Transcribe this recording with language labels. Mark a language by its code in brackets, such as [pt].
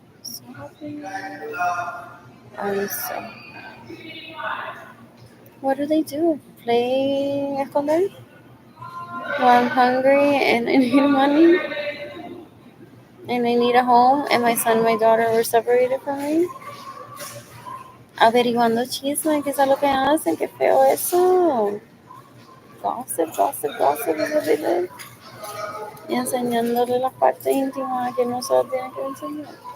[en] So happy. I'm so happy. What do they do? Play esconder? Well, I'm hungry and I need money and I need a home and my son and my daughter were separated from me. [es] Averiguando chisme, que es lo que hacen, qué feo eso. [en] Gossip, gossip, gossip is what they do. [es] Y enseñándole las partes íntimas que no se las tienen que enseñar.